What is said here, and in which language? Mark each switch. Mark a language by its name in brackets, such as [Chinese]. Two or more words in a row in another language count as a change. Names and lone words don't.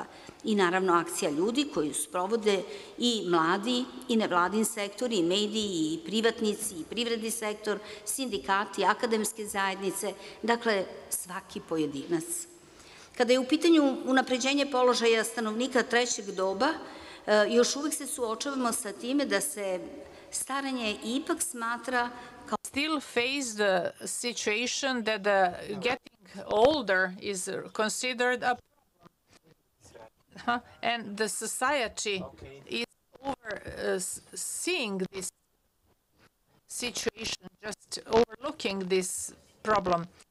[Serbian] I naravno akcija ljudi koju sprovode i mladi i nevladin sektor i mediji i privatnici i privredni sektor, sindikati, akademske zajednice, dakle svaki pojedinac. Kada je u pitanju unapređenje položaja stanovnika trećeg doba, još uvek se suočavamo sa time da se starenje ipak smatra kao... [English] Still face the situation that getting older is considered a problem. And the society is overseeing this situation, just overlooking this problem.